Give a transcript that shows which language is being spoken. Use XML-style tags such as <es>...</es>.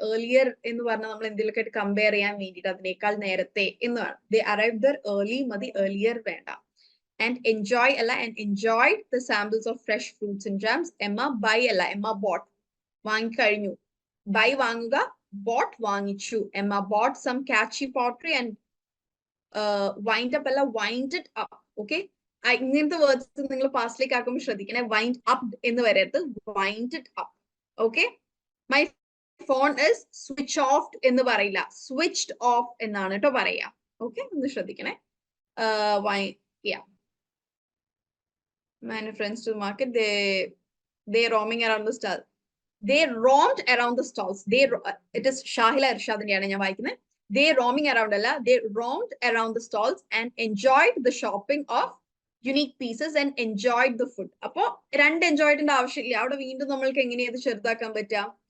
<ml>Earlier എന്ന് പറഞ്ഞാൽ നമ്മൾ എന്തെങ്കിലുമൊക്കെ കമ്പയർ ചെയ്യാൻ വേണ്ടിയിട്ട് അതിനേക്കാൾ നേരത്തെ എന്ന് വേണം.</ml> <en>They arrived there early മതി, earlier വേണ്ട. And enjoy അല്ല, and enjoyed the samples of fresh fruits and jams. Emma buy അല്ല, Emma bought.</en> <ml>വാങ്ങിക്കഴിഞ്ഞു. Buy വാങ്ങുക, bought വാങ്ങിച്ചു.</ml> <en>Emma bought some catchy pottery and wind up അല്ല, wind it up.</en> <ml>Okay, ഇങ്ങനത്തെ words നിങ്ങൾ പാസ്റ്റിലേക്ക് ആക്കുമ്പോൾ ശ്രദ്ധിക്കണേ.</ml> <en>wind up</en> <ml>എന്ന് വരരുത്,</ml> <en>wind it up. Okay, my phone is switch off</en> <ml>എന്ന് പറയില്ല,</ml> <en>switched off</en> <ml>എന്നാണ് കേട്ടോ പറയാ. Okay, ഒന്ന് ശ്രദ്ധിക്കണേ.</ml> <en>Yeah. My friends to the market, they roaming around the stall. They roamed around the stalls. It is Shahila Irshadiniyana</en> <ml>ഞാൻ വായിക്കുന്നത്.</ml> <en>They roaming around അല്ല, they roamed around the stalls and enjoyed the shopping of unique pieces and enjoyed the food.</en> <ml>അപ്പോ രണ്ട് എൻജോയ്ഡിന്റെ ആവശ്യമില്ല, അവിടെ വീണ്ടും നമ്മൾക്ക് എങ്ങനെയത് ചെറുതാക്കാൻ പറ്റുക?</ml>